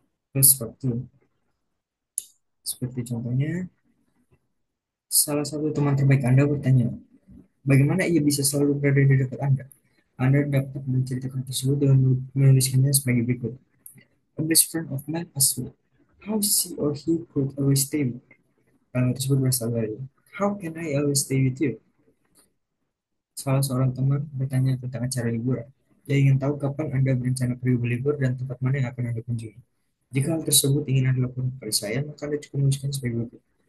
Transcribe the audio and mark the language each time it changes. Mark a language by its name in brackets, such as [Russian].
[Indonesian] Terus seperti contohnya, salah satu teman terbaik Anda bertanya, bagaimana ia bisa selalu berada di dekat Anda? Anda dapat menceritakan tersebut dengan menuliskannya sebagai berikut. [English] A best friend of mine asked me how she or he could always stay with me. [Indonesian] Tersebut berasal dari [English] how can I always stay with you? [Indonesian] Salah seorang teman bertanya tentang acara liburan. Dia ingin tahu kapan Anda berencana pergi berlibur dan tempat mana yang akan Anda kunjungi. Jika hal tersebut ingin Anda lakukan kepada saya, maka Anda cukup menuliskan sebagai berikut.